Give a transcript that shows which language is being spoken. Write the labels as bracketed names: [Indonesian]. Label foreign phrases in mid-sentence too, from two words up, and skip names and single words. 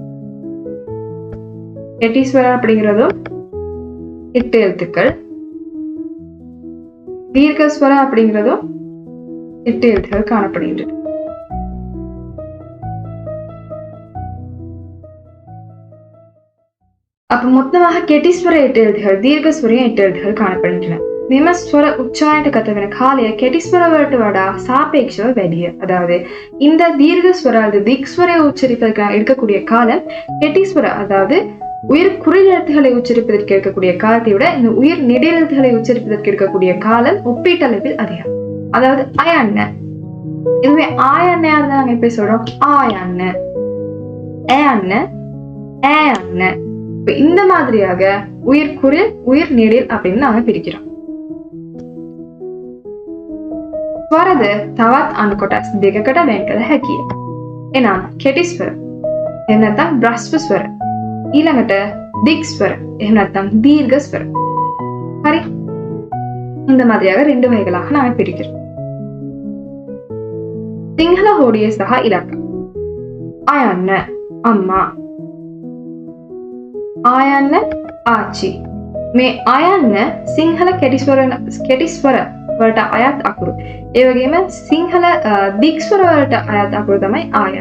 [Tamil] கெட்டிஸ்வர அப்படிங்கிறதும் 8 எழுத்துக்கள், தீர்க்கஸ்வர அப்படிங்கிறதும் 8 எழுத்துக்கள் காணப்படுகின்றது. அப்ப மொத்தமாக கெட்டிஸ்வர 8 எழுத்துக்கள், தீர்க்கஸ்வரையும் 8 எழுத்துக்கள் காணப்படுகின்றன. [Sinhala] මෙම ස්වර උච්චාරණයට ගත වෙන කාලය කෙටිස්වර වලට වඩා சாபேட்சව වැඩිය. [Tamil] அதாவது இந்த தீர்க்க ஸ்வர அல்லது திக்ஸ்வரை உச்சரிப்பதற்கு எடுக்கக்கூடிய காலம் கெட்டிஸ்வர, அதாவது உயிர் குறியெழுத்துக்களை உச்சரிப்பதற்கு இருக்கக்கூடிய காலத்தை விட இந்த உயிர் நெடிலெழுத்துக்களை உச்சரிப்பதற்கு இருக்கக்கூடிய காலம் ஒப்பீட்டளவில் அதிகம். அதாவது அயண்ண, இதுவே ஆயண்ணையா இருந்தா நாங்க எப்படி சொல்றோம்? ஆயண்ண, ஏண்ண, ஏண்ண. இந்த மாதிரியாக உயிர் குறில் உயிர் நெடில் அப்படின்னு நாங்க பிரிக்கிறோம். [Sinhala] ස්වරද තවත් අණු කොටස් දෙකකට වෙන් කළ හැකිය. එනම් කෙටි ස්වර, එහෙම නැත්නම් බ්‍රස්ව ස්වර, ඊළඟට දික් ස්වර, එහෙම නැත්නම් දීර්ඝ ස්වර. හරි? [Tamil] இந்த மாதிரியாக ரெண்டு வகைகளாக நாம பிரிக்கிறோம். [Sinhala] සිංහල හෝඩියේ සහ ඉලක්ක. අයන්න අම්මා, ආයන්න ආච්චි. මේ ආයන්න සිංහල කෙටි ස්වර වලට අයත් අකුරු. ඒ වගේම සිංහල දික් ස්වර වලට අයත් අකුරු තමයි ආයන්න.